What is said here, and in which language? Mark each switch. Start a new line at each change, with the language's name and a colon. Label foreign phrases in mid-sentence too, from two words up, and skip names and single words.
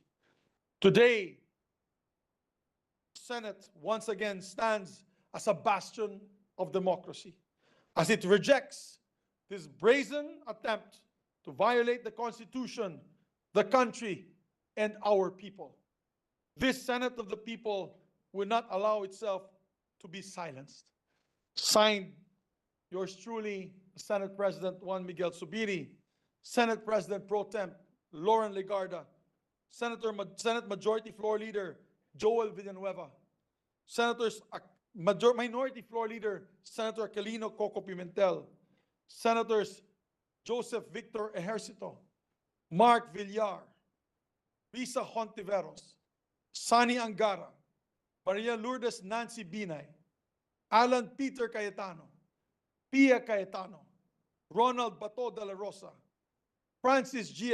English: Today, the Senate once again stands as a bastion of democracy, as it rejects this brazen attempt to violate the Constitution, the country, and our people. This Senate of the people will not allow itself to be silenced. Signed, yours truly, Senate President Juan Miguel Zubiri, Senate President Pro Temp Lauren Legarda, Senate Majority Floor Leader Joel Villanueva, Minority Floor Leader Senator Calino Coco Pimentel, Senators Joseph Victor Ejercito, Mark Villar, Risa Hontiveros, Sani Angara, Maria Lourdes Nancy Binay, Alan Peter Cayetano, Pia Cayetano, Ronald Bato de la Rosa, Francis G.